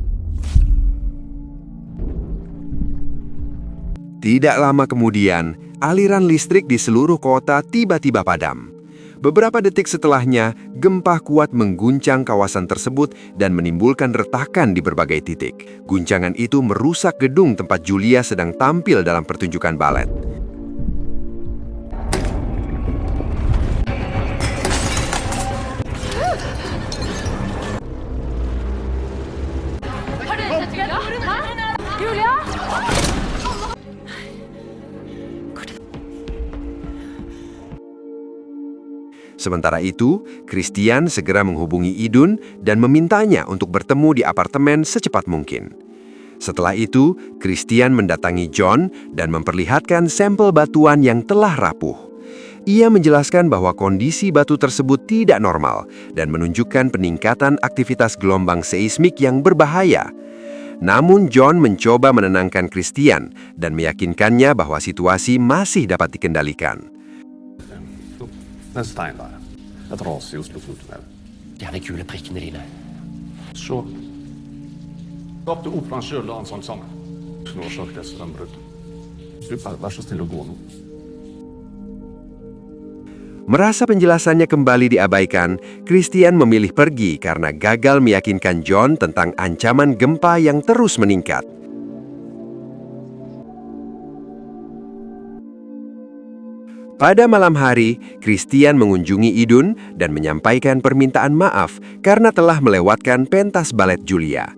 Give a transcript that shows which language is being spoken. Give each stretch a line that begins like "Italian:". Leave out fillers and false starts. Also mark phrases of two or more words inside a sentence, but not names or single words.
Indonesian: Tidak lama kemudian, aliran listrik di seluruh kota tiba-tiba padam. Beberapa detik setelahnya, gempa kuat mengguncang kawasan tersebut dan menimbulkan retakan di berbagai titik. Guncangan itu merusak gedung tempat Julia sedang tampil dalam pertunjukan balet.
Norwegian: Har du sett Julia? Julia?
Indonesian: Sementara itu, Christian segera menghubungi Idun dan memintanya untuk bertemu di apartemen secepat mungkin. Setelah itu, Christian mendatangi John dan memperlihatkan sampel batuan yang telah rapuh. Ia menjelaskan bahwa kondisi batu tersebut tidak normal dan menunjukkan peningkatan aktivitas gelombang seismik yang berbahaya. Namun John mencoba menenangkan Christian dan meyakinkannya bahwa situasi masih dapat dikendalikan.
Norwegian: En stein der. Et ras i Oslofjordtunnelen. Det er de gule prikkene dine. Så skapte operaen sjøl da han sang sammen. Som årsak til strømbruddet. Så vær så snill å gå nå.
Indonesian: Merasa penjelasannya kembali diabaikan, Christian memilih pergi karena gagal meyakinkan John tentang ancaman gempa yang terus meningkat. Pada malam hari, Christian mengunjungi Idun dan menyampaikan permintaan maaf karena telah melewatkan pentas balet Julia.